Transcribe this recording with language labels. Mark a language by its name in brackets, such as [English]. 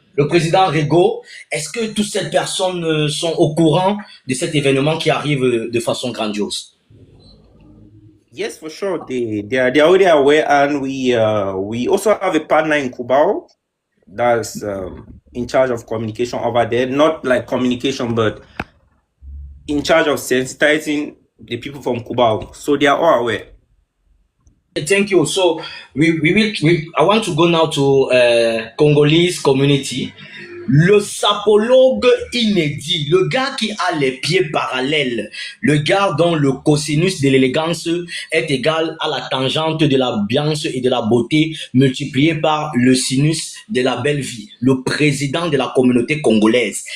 [French] Le président Rigaud, est-ce que toutes ces personnes sont au courant de cet événement qui arrive de façon grandiose? [English] Yes, for sure. They are already aware, and we also have a partner in Cubao that's in charge of communication over there. Not like communication, but in charge of sensitizing the people from Cubao. So they are all aware. Thank you. So I want to go now to Congolese community. [French] Le sapologue inédit, le gars qui a les pieds parallèles, le gars dont le cosinus de l'élégance est égal à la tangente de la biance et de la beauté multiplié par le sinus de la belle vie, le président de la communauté congolaise.